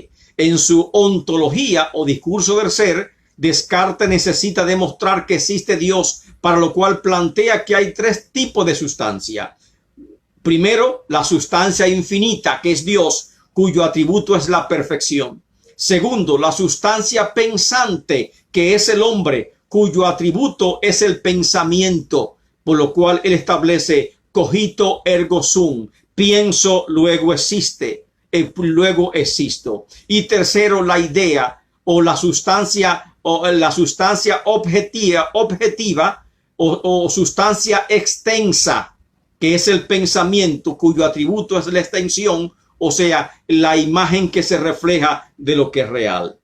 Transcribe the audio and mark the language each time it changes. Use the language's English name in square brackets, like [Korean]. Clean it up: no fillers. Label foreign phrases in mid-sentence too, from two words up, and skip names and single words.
[Spanish] En su ontología o discurso del ser, Descartes necesita demostrar que existe Dios, para lo cual plantea que hay tres tipos de sustancia. Primero, la sustancia infinita, que es Dios, cuyo atributo es la perfección. Segundo, la sustancia pensante, que es el hombre, cuyo atributo es el pensamiento, por lo cual él establece [Latin] cogito ergo sum, [Spanish] pienso, luego existe, luego existo. Y tercero, la idea o la sustancia objetiva o sustancia extensa, que es el pensamiento, cuyo atributo es la extensión, o sea, la imagen que se refleja de lo que es real.